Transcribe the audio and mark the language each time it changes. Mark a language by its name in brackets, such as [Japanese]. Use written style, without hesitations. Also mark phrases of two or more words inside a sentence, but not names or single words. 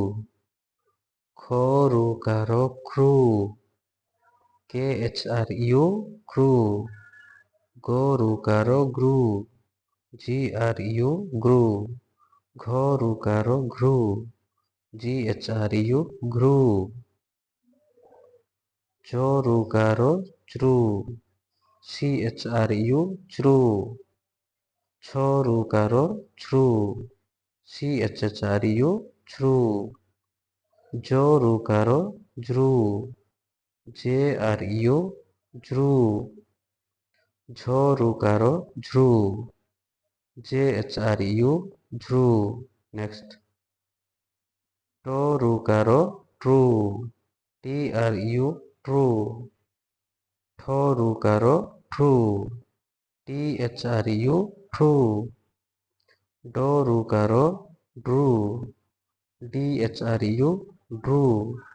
[English] Kru, Khru, kru. Gru, gru. Gru, gru. Chru, chru. Chru, chru. Jru, jru. Jru, jru. Next. Tru, true. True. True. Drew, drew.